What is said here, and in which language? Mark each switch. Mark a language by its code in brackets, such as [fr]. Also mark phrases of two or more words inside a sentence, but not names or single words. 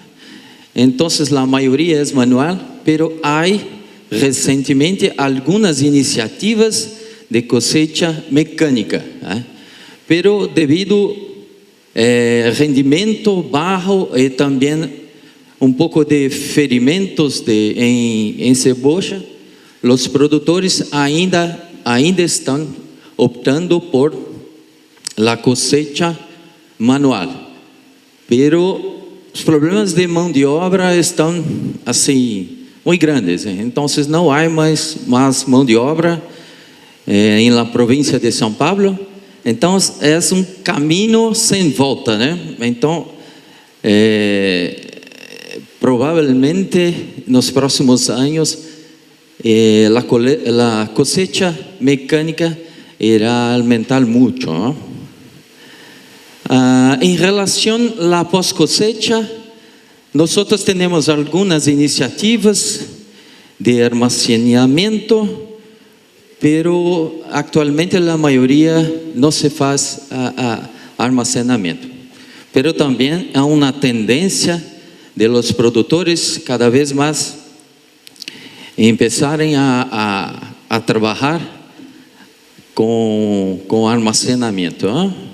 [pt] Então, a maioria é manual, pero há recentemente algumas iniciativas de cosecha mecânica, pero devido rendimento baixo e também pouco de ferimentos em cebola, os produtores ainda estão optando [es] por la cosecha [pt] manual, pero os problemas de mão de obra estão assim muito grandes, então não há mais mão de obra em la província de São Paulo, então é caminho sem volta, né? Então provavelmente nos próximos anos a cosecha mecânica irá aumentar muito, ¿no? Em relação à pós-cosecha, nós temos algumas iniciativas de armazenamento, pero actualmente a maioria não se faz armazenamento. Pero também há uma tendência de los produtores cada vez mais começarem a trabalhar com armazenamento, ¿no?